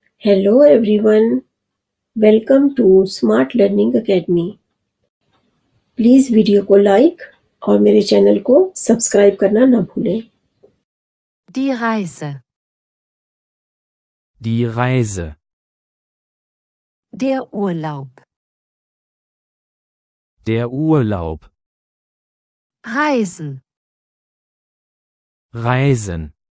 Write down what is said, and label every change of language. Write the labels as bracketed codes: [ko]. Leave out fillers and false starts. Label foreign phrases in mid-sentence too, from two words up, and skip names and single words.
[en] Hello everyone, welcome to Smart Learning Academy. please video [hi] को लाइक और मेरे चैनल को सब्सक्राइब करना ना भूलें। [de] Die Reise. Die Reise. Der Urlaub. Der Urlaub. Reisen. Reisen.